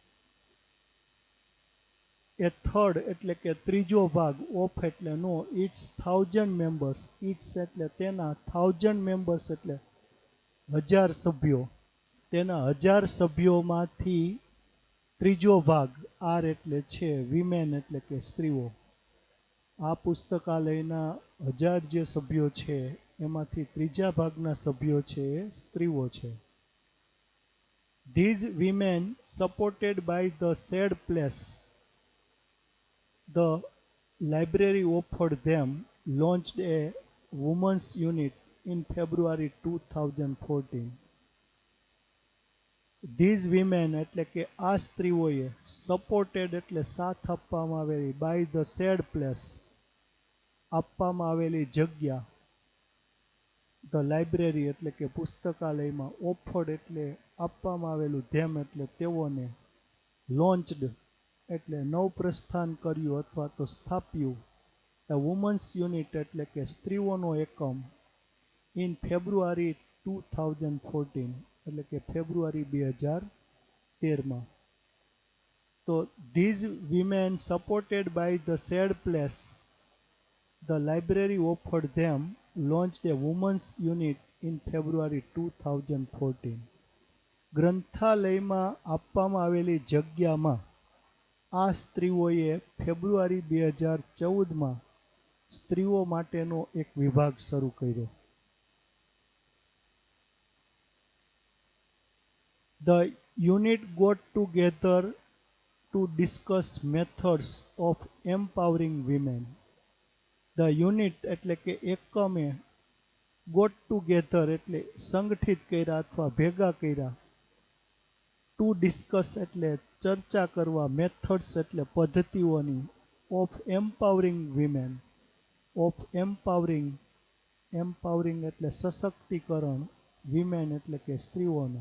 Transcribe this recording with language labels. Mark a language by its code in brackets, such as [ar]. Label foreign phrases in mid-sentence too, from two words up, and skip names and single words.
[en] a third [gu] એટલે કે ત્રીજો ભાગ, ઓફ એટલે નો, [en] its 1000 members, [gu] ઇટ્સ એટલે તેના, 1000 મેમ્બર્સ એટલે 1000 સભ્યો, તેના 1000 સભ્યોમાંથી ત્રીજો ભાગ, આર એટલે છે, વિમેન એટલે કે સ્ત્રીઓ. આ પુસ્તકાલયના 1000 જે સભ્યો છે એમાંથી ત્રીજા ભાગના સભ્યો છે એ સ્ત્રીઓ છે. [en] These women supported by the said place, the library offered them, launched a women's unit in February 2014. These women [gu] એટલે કે આ સ્ત્રીઓએ, સપોર્ટેડ એટલે સાથ આપવામાં આવેલી, બાય [en] the said place [gu] આપવામાં આવેલી જગ્યા, [en] the library [gu] એટલે કે પુસ્તકાલયમાં, ઓફર્ડ એટલે આપવામાં આવેલું, ધેમ એટલે તેઓને, લોન્ચડ એટલે નવપ્રસ્થાન કર્યું અથવા તો સ્થાપ્યું, [en] a women's unit [gu] એટલે કે સ્ત્રીઓનો એકમ, [en] in February 2014 [gu] એટલે કે ફેબ્રુઆરી 2013માં. [en] તો these women supported by the said place, the library offered them, launched a women's unit in February 2014. [gu] ગ્રંથાલયમાં આપવામાં આવેલી જગ્યામાં આ સ્ત્રીઓએ ફેબ્રુઆરી 2014માં સ્ત્રીઓ માટેનો એક વિભાગ શરૂ કર્યો. [en] The unit got together to discuss methods of empowering women. The unit [gu] એટલે કે એકમે [en] got together [gu] એટલે સંગઠિત કર્યા અથવા ભેગા કર્યા. [en] to discuss [gu] એટલે ચર્ચા કરવા, મેથડ્સ એટલે પદ્ધતિઓની, [en] of empowering women, of empowering [gu] એટલે સશક્તિકરણ, વિમેન એટલે કે સ્ત્રીઓનું.